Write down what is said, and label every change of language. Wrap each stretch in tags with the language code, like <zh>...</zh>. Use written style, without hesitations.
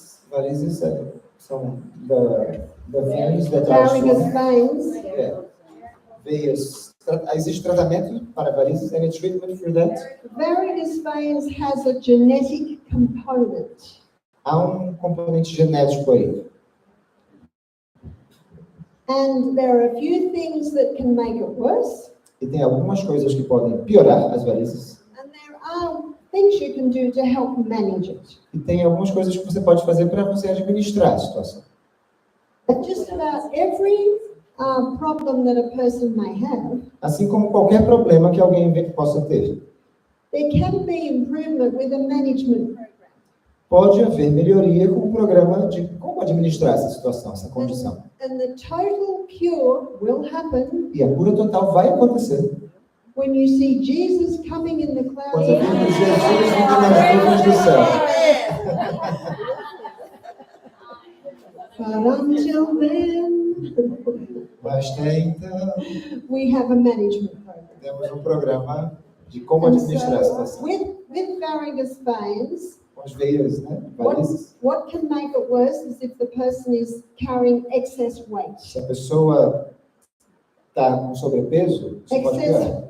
<pt>Varizes são</pt> <en>the veins that are Varicose swollen. veins.</en> <pt>Veias. Existe tratamento para varizes?</pt> <en>Any treatment for that? Varicose veins has a genetic component.</en> <pt>Há um componente genético aí.</pt> <en>And there are a few things that can make it worse.</en> <pt>E tem algumas coisas que podem piorar as varizes.</pt> <en>And there are things you can do to help manage it.</en> <pt>E tem algumas coisas que você pode fazer para você administrar a situação.</pt> <en>But just about every problem that a person may have,</en> <pt>Assim como qualquer problema que alguém possa ter.</pt> <en>there can be improvement with a management program.</en> <pt>Pode haver melhoria com um programa de como administrar essa situação, essa condição.</pt> <en>And the total cure will happen</en> <pt>E a cura total vai acontecer</pt> <en>when you see Jesus coming in the clouds.</en> <pt>quando vemos Jesus vindo nas nuvens do céu.</pt> <en>But until then,</en> <pt>Mas então,</pt> <en>we have a management program.</en> <pt>temos um programa de como</pt> <en>And</en> <pt>administrar a</pt> <en>so</en> <pt>situação.</pt> <en>with varicose veins,</en> <pt>Com as veias, né? Varizes.</pt> <en>what can make it worse is if the person is carrying excess weight.</en> <pt>Se a pessoa está com sobrepeso, isso pode piorar.</pt>